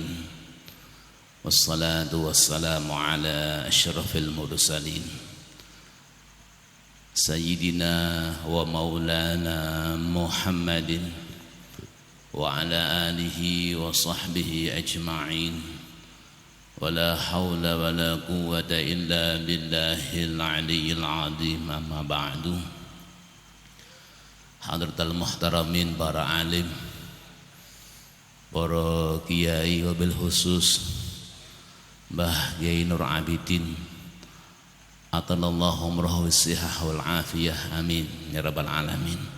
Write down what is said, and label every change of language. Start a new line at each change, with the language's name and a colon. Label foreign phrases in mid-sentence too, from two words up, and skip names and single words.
Arabic: والصلاة والسلام على أشرف المرسلين سيدنا ومولانا محمد وعلى آله وصحبه أجمعين. ولا حول ولا قوة إلا بالله العلي العظيم. أما بعد. حضرات المحترمين,
Indonesian: para alim, para kiai,
Arabic: وبالخصوص Mbah Kiai Nur Abidin, أطال الله عمره بالصحة والعافية، آمين يا رب العالمين.